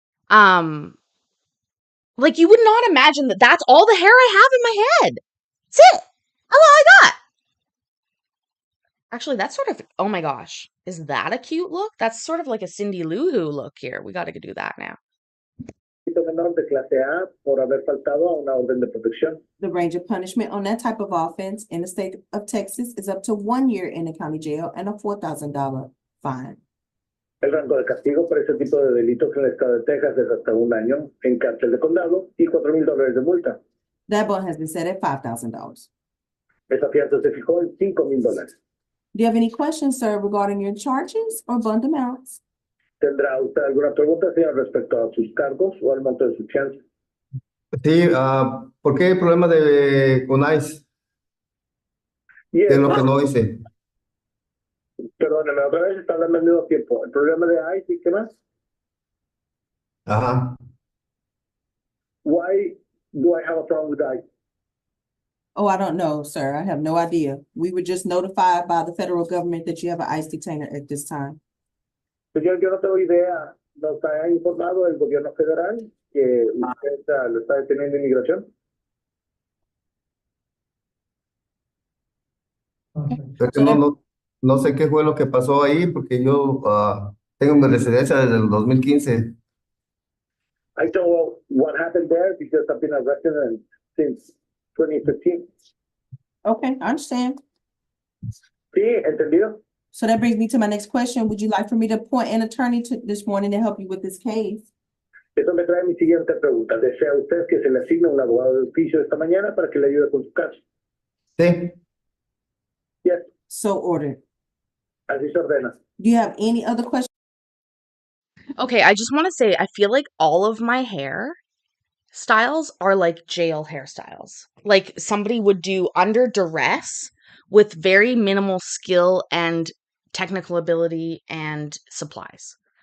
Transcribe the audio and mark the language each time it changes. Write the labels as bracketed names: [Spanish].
[English] Like, you would not imagine that that's all the hair I have in my head. That's it. That's all I got. Actually, that's sort of, oh my gosh, is that a cute look? That's sort of like a Cindy Lou Who look here. We got to do that now. [Spanish] Menor de clase A por haber faltado a una orden de protección. [English] The range of punishment on that type of offense in the state of Texas is up to 1 year in the county jail and a $4,000 fine. [Spanish] El rango de castigo por ese tipo de delitos en el estado de Texas es hasta 1 año en cárcel de condado y $4,000 de multa. [English] That bond has been set at $5,000. [Spanish] Esa fianza se fijó en $5,000. [English] Do you have any questions, sir, regarding your charges or bond amounts? [Spanish] ¿Tendrá usted alguna pregunta, señor, respecto a sus cargos o al monto de su fianza? Sí, ¿por qué el problema con ICE? ¿Qué es lo que no hice? Perdóneme, otra vez está hablando al mismo tiempo. ¿El problema de ICE y qué más? Ajá. [English] Why do I have a problem with ICE? Oh, I don't know, sir. I have no idea. We were just notified by the federal government that you have an ICE detainer at this time. [Spanish] Señor, yo no tengo idea. Nos ha informado el gobierno federal que usted lo está deteniendo inmigración. Es que no sé qué fue lo que pasó ahí, porque yo tengo mi residencia desde el 2015. [English] I don't know what happened there because I've been a resident since 2015. Okay, I understand. [Spanish] Sí, entendido. [English] So that brings me to my next question. Would you like for me to appoint an attorney this morning to help you with this case? [Spanish] Eso me trae mi siguiente pregunta. ¿Desea usted que se le asigne un abogado de oficio esta mañana para que le ayude con su caso? Sí. [English] Yes, So ordered. [Spanish] así se ordena. [English] Do you have any other questions? Okay, I just want to say, I feel like all of my hair styles are like jail hairstyles. Like somebody would do under duress with very minimal skill and technical ability and supplies.